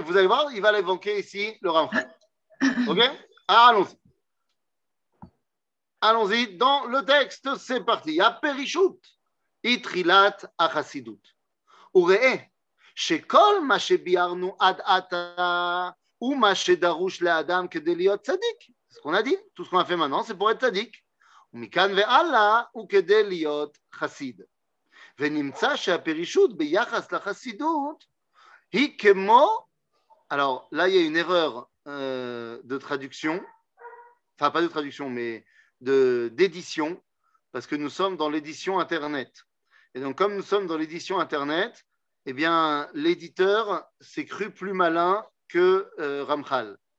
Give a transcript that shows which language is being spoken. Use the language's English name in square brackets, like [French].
[French] Vous allez voir, il va l'évoquer ici, le Ramchal. Ok? Allons-y. Allons-y dans le texte, c'est parti. [Hebrew] Perishut, itrilat achassidut. וראה שכל מה שביארנו עד עתה הוא מה שדרוש לאדם כדי להיות צדיק. [French] זה qu'on a dit, tout ce qu'on a fait maintenant, c'est pour être צדיק. [Hebrew] ומכאן והלאה הוא כדי להיות חסיד. ונמצא שהפרישות ביחס לחסידות היא כמו, [French] alors là il y a une erreur de traduction, enfin pas de traduction mais d'édition, parce que nous sommes dans l'édition Internet. Et donc, comme nous sommes dans l'édition Internet, eh bien, l'éditeur s'est cru plus malin que Ramchal.